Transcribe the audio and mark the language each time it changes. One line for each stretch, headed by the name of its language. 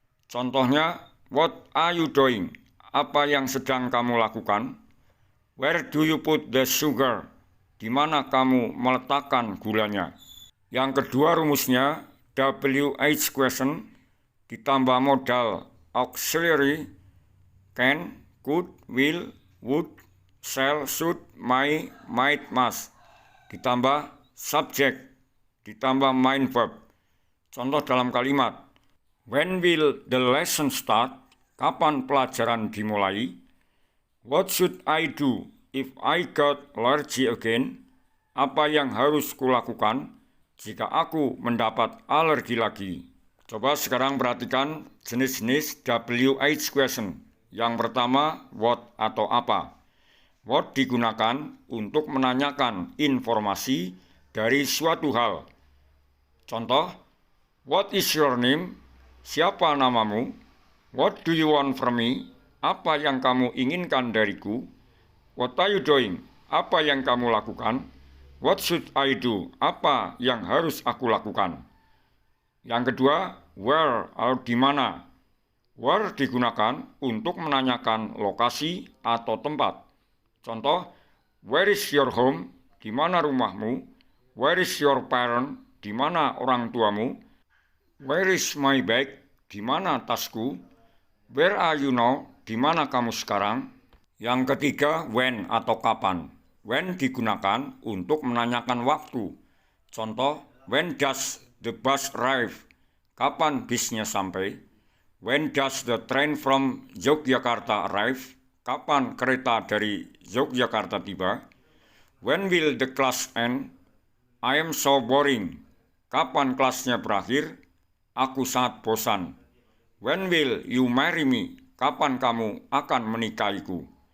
Indonesian: Contohnya,
English: what are you doing?
Indonesian: Apa yang sedang kamu lakukan?
English: Where do you put the sugar?
Indonesian: Di mana kamu meletakkan gulanya? Yang kedua rumusnya,
English: WH question ditambah modal auxiliary can, could, will, would, shall, should, may, might, must.
Indonesian: Ditambah subject, ditambah main verb. Contoh dalam kalimat,
English: when will the lesson start?
Indonesian: Kapan pelajaran dimulai?
English: What should I do if I got allergy again?
Indonesian: Apa yang harus kulakukan jika aku mendapat alergi lagi? Coba sekarang perhatikan jenis-jenis WH question. Yang pertama, what atau apa. What digunakan untuk menanyakan informasi dari suatu hal. Contoh,
English: what is your name?
Indonesian: Siapa namamu?
English: What do you want from me?
Indonesian: Apa yang kamu inginkan dariku?
English: What are you doing?
Indonesian: Apa yang kamu lakukan?
English: What should I do?
Indonesian: Apa yang harus aku lakukan? Yang kedua, where atau di mana. Where digunakan untuk menanyakan lokasi atau tempat. Contoh,
English: where is your home?
Indonesian: Di mana rumahmu?
English: Where is your parent?
Indonesian: Di mana orang tuamu?
English: Where is my bag?
Indonesian: Di mana tasku?
English: Where are you now?
Indonesian: Di mana kamu sekarang? Yang ketiga, when atau kapan. When digunakan untuk menanyakan waktu. Contoh,
English: when does the bus arrive?
Indonesian: Kapan bisnya sampai?
English: When does the train from Yogyakarta arrive?
Indonesian: Kapan kereta dari Yogyakarta tiba?
English: When will the class end? I am so boring.
Indonesian: Kapan kelasnya berakhir? Aku sangat bosan.
English: When will you marry me?
Indonesian: Kapan kamu akan menikahiku?